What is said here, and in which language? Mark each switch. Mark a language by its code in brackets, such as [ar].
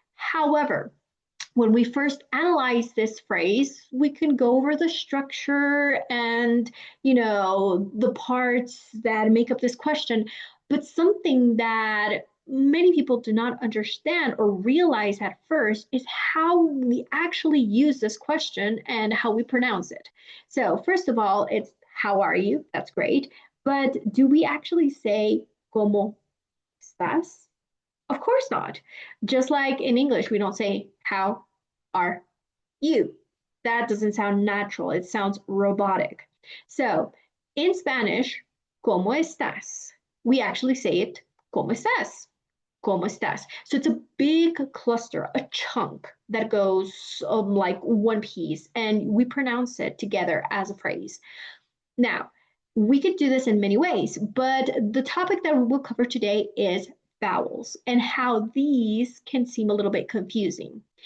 [en] However, when we first analyze this phrase, we can go over the structure and, the parts that make up this question. But something that many people do not understand or realize at first is how we actually use this question and how we pronounce it. So, first of all, it's how are you? That's great. But do we actually say [es] ¿Cómo estás? [en] Of course not. Just like in English, we don't say, how are you? That doesn't sound natural. It sounds robotic. So in Spanish, [es] ¿cómo estás? [en] We actually say it, [es] ¿cómo estás? ¿Cómo estás? [en] So it's a big cluster, a chunk that goes like one piece, and we pronounce it together as a phrase. Now, we could do this in many ways, but the topic that we'll cover today is vowels and how these can seem a little bit confusing.